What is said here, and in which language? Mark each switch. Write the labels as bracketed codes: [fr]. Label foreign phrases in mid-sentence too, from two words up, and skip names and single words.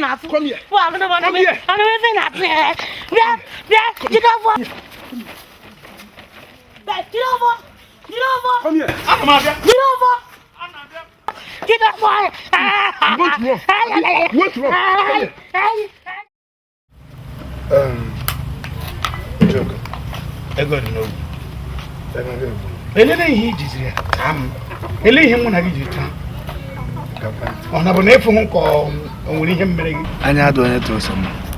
[en] Come here. Come here. Come here. [ig] Jide afọ. Jide afọ. [en] Come here. [ig] Ana m abịa. Jide afọ. Jide afọ. [en] You want to run? You want to run? Come here. [ig] Em, Njoka. Ego dị n'ogwu. Ego dị n'ogwu. Elele ihe i jiziri ya taa m. Ele ihe mụ na gị jiri taa. Ọ na bụ na efu hụ ka ọ, o nwere ihe mere gị? Anya adụ onye tụrụ sọ mma.